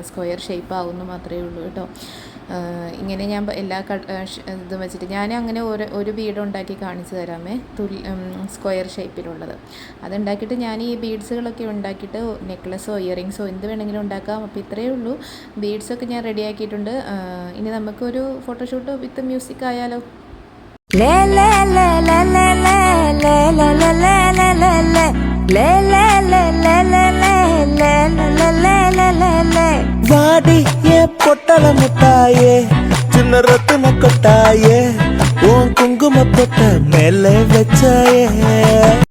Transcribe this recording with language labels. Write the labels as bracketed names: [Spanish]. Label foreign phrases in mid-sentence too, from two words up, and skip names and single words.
[English] square shape [Malayalam] ആവുമെന്ന് മാത്രമേ ഉള്ളൂ കേട്ടോ. ഇങ്ങനെ ഞാൻ എല്ലാ ഇതും വെച്ചിട്ട് ഞാൻ അങ്ങനെ ഒരു ബീഡ് ഉണ്ടാക്കി കാണിച്ചു തരാമേ, [English] square shape. [Malayalam] അതുണ്ടാക്കിയിട്ട് ഞാൻ ഈ ബീഡ്സുകളൊക്കെ ഉണ്ടാക്കിയിട്ട് [English] necklace earrings [Malayalam] എന്ത് വേണമെങ്കിലും ഉണ്ടാക്കാം. അപ്പോൾ ഇത്രയേ ഉള്ളൂ. ബീഡ്സൊക്കെ ഞാൻ റെഡിയാക്കിയിട്ടുണ്ട്. ഇനി നമുക്കൊരു [English] photoshoot with music [Malayalam] ആയാലോ. [Tamil] வாடியே பொட்டல முட்டாயே சின்ன ரத்தின கொட்டாயே உன் குங்கும பொட்ட மேல வச்சாயே